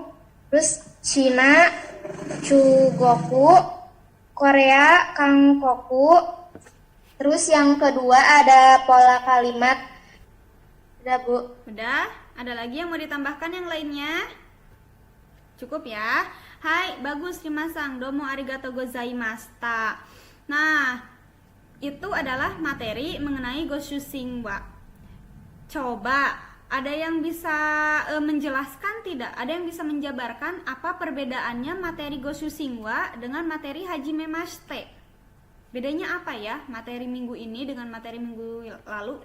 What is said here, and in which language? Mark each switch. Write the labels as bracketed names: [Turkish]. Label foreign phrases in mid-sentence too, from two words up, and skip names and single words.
[Indonesian] Terus Cina, Chugoku. Korea, Kangkoku. Terus yang kedua ada pola kalimat. Udah, Bu. Udah? Ada lagi yang mau ditambahkan yang lainnya? Cukup ya? Hai, bagus, rimasang. [Japanese] どうもありがとうございました. [Indonesian] Nah, itu adalah materi mengenai Goshu Singwa. Coba, ada yang bisa menjelaskan tidak? Ada yang bisa menjabarkan apa perbedaannya materi Goshu Singwa dengan materi Hajime Mashite? Bedanya apa ya materi minggu ini dengan materi minggu lalu?